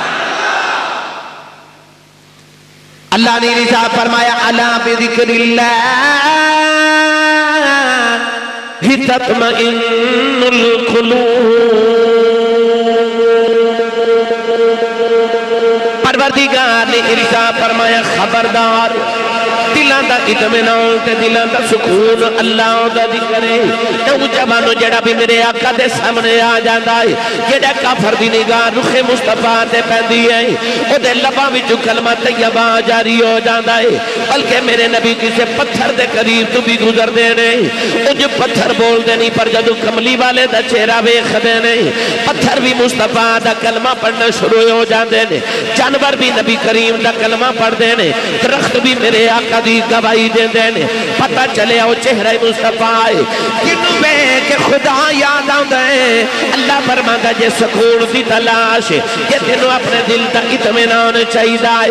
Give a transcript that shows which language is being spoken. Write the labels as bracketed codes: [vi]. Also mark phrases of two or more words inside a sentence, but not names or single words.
[ur] اللہ نے رضا فرمایا [ar] الا بذکر اللہ تطمئن القلوب. [pa] پروردگار نے ارشاد فرمایا خبردار دلان دا اطمینان تے دلان دا سکون اللہ دا ذکر ہے. تو جوانو جڑا بھی میرے آقا دے سامنے آ جاندا ہے جڑا کافر دی نگاہ رخ مصطفیٰ تے پیندی ہے او دے لباں وچوں کلمہ طیبہ جاری ہو جاندا ہے. بلکہ میرے نبی کسے پتھر دے قریب تو بھی گزر دے نہیں او جو پتھر بول دے نہیں پر جدو کملی والے دا چہرہ ویکھ دے نہیں پتھر بھی مصطفیٰ دا کلمہ پڑھنا شروع ہو جاندے نے. جانور بھی نبی کریم دا کلمہ پڑھ دے نے. درخت بھی میرے آقا دی گواہی دے دینے. پتہ چلے او چہرہ مصطفیٰ ہے جنہوں میں کہ خدا یاد آؤں دے. اللہ فرماتا جے سکون دی تلاش کہ تینوں اپنے دل تک اطمینان چاہیے دائے.